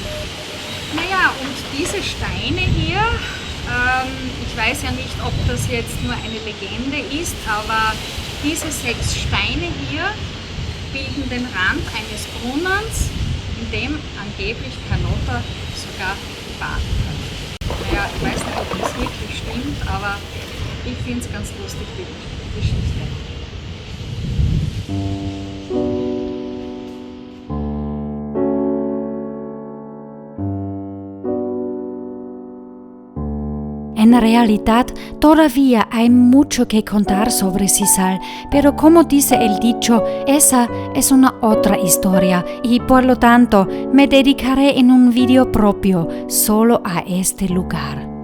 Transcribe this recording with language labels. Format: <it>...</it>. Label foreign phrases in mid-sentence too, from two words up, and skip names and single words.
<de>Naja, und diese Steine hier, ich weiß ja nicht, ob das jetzt nur eine Legende ist, aber diese 6 Steine hier bilden den Rand eines Brunnens, in dem angeblich Carlotta sogar baden kann. Naja, ich weiß nicht, ob das wirklich stimmt, aber ich finde es ganz lustig, die Geschichte.</de> <es>En realidad, todavía hay mucho que contar sobre Sisal, pero como dice el dicho, esa es una otra historia y por lo tanto me dedicaré en un video propio solo a este lugar.</es>